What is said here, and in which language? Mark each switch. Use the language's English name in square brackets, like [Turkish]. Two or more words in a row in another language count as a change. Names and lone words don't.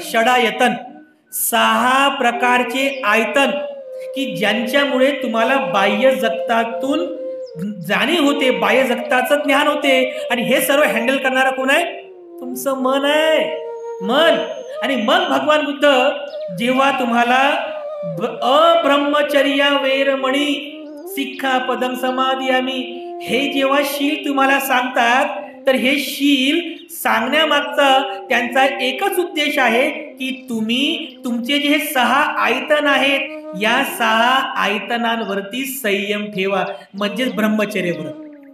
[Marathi] षडायतन, 6 प्रकारचे आयतन की ज्यांच्यामुळे तुम्हाला बाह्य जगतातून जाणीव होते, बाह्य जगताचं ज्ञान होते. आणि हे सर्व हँडल करणारा कोण आहे? तुमचं मन आहे, मन. आणि मग भगवान बुद्ध जेव्हा तुम्हाला [Pali] अब्रह्मचर्या वेरमणी सिक्खापदं समादियामी [Marathi] हे जेव्हा शील तुम्हाला सांगतात तर हे शील सांगण्यामागचा त्यांचा एकच उद्देश आहे की तुम्ही तुमचे जे 6 आयतन आहेत या 6 आयतनांवरती संयम ठेवा, म्हणजेच ब्रह्मचर्य व्रत.